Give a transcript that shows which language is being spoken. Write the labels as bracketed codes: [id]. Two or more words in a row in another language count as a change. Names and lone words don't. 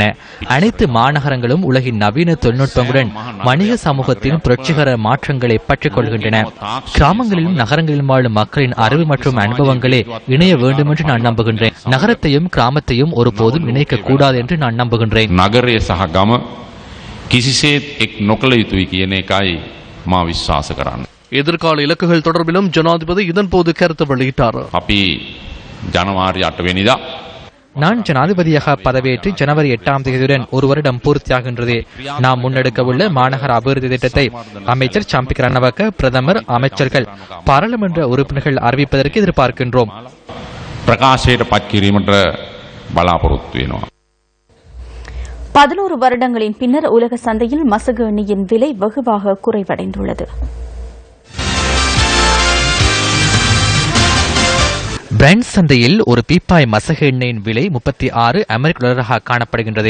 [ta] அனைத்து மாநகரங்களும் உலகின் நவீன தொழில்நுட்பங்களுடன் வணிக சமூகத்தின் புரட்சிகர மாற்றங்களை பற்றிக் கொள்கின்றன. கிராமங்களிலும் நகரங்களிலும் வாழும் மக்களின் அறிவு மற்றும் அனுபவங்களே இணைய வேண்டும் என்று நான் நம்புகின்றேன். நகரத்தையும் கிராமத்தையும் ஒருபோதும் இணைக்க கூடாது என்று நான் நம்புகின்றேன். [si] නගරේ සහ ගම කිසිසේත් එක් නොකළ යුතුයි කියන එකයි මා විශ්වාස කරන්නේ. [ta] எதிர்கால இலக்குகள் தொடர்பிலும் ஜனாதிபதி இதன்போது கருத்து வெளியிட்டார். [si] අපි ජනවාරි 8 වෙනිදා [ta] நான் ஜனாதிபதியாக பதவியேற்று ஜனவரி 8ஆம் தேதியுடன் ஒரு வருடம் பூர்த்தியாகின்றது. நாம் முன்னெடுக்கவுள்ள மாநகர அபிவிருத்தி திட்டத்தை அமைச்சர் சம்பிக் ரணவக்க, பிரதமர், அமைச்சர்கள், பாராளுமன்ற உறுப்பினர்கள் அறிவிப்பதற்கு எதிர்பார்க்கின்றோம். [si] ප්‍රකාශයට පත් කිරීමට බලාපොරොත්තු වෙනවා. [ta] 11 வருடங்களின் பின்னர் உலக சந்தையில் மசகு எண்ணெயின் விலை வெகுவாக குறைவடைந்துள்ளது. பிரெண்ட் சந்தையில் ஒரு பீப்பாய் மசகு எண்ணெயின் விலை 36 அமெரிக்க டாலராக காணப்படுகின்றது.